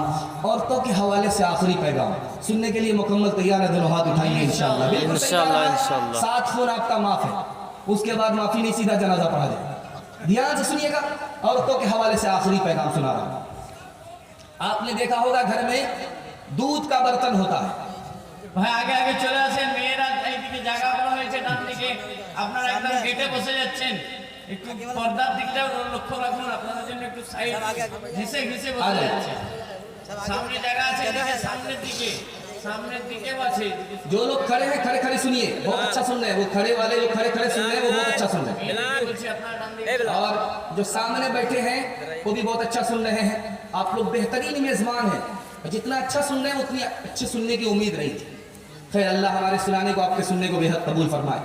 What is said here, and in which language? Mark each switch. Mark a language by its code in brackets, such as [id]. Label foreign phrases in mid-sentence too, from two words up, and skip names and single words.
[ur] عورتوں کے حوالے سے آخری پیغام سننے کے لیے مکمل تیار ہے؟ دونوں ہاتھ اٹھائیے انشاءاللہ، بالکل انشاءاللہ۔ 7 فون آپ کا معاف ہے، اس کے بعد معافی نہیں، سیدھا جنازہ پڑھا جائے۔ دھیان سے سنیے گا، عورتوں کے حوالے سے آخری پیغام سنا رہا ہوں۔ آپ نے دیکھا ہوگا گھر میں دودھ کا برتن ہوتا ہے، [bn] ভাই আগে আগে চলে আসেন, মেয়েরা এইদিকে জায়গা করা হয়েছে ডান দিকে, আপনারা একদম গেটে বসে যাচ্ছেন, একটু পর্দার দিকটাও লক্ষ্য রাখুন, আপনাদের জন্য একটু সাইড ঘেসে ঘেসে বসে যাচ্ছে। সামনে জায়গা আছে, এদিকে সামনের দিকে, সামনের দিকেও আছে। [ur] جو لوگ کھڑے ہیں کھڑے کھڑے سنیے، بہت اچھا سن رہے ہیں، وہ کھڑے والے جو کھڑے کھڑے سن رہے ہیں وہ بہت اچھا سن رہے ہیں، اور جو سامنے بیٹھے ہیں وہ بھی بہت اچھا سن رہے ہیں۔ آپ لوگ بہترین میزبان ہیں، جتنا اچھا سن رہے ہیں اتنی اچھے سننے کی امید رہی تھی۔ خیر اللہ ہمارے سنانے کو آپ کے سننے کو بہت قبول فرمائے،